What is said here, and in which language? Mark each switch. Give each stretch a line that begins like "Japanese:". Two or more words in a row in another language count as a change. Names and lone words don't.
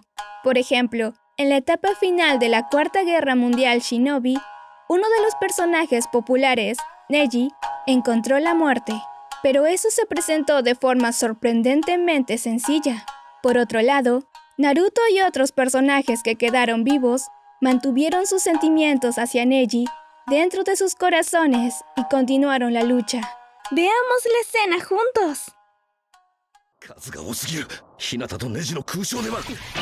Spanish: Por ejemplo, en la etapa final de la Cuarta Guerra Mundial Shinobi, uno de los personajes populares, Neji, encontró la muerte, pero eso se presentó de forma sorprendentemente sencilla. Por otro lado, Naruto y otros personajes que quedaron vivos mantuvieron sus sentimientos hacia Neji dentro de sus corazones y continuaron la lucha. Veamos la escena juntos.
Japanese: 数が多すぎる。日向とネジの空想では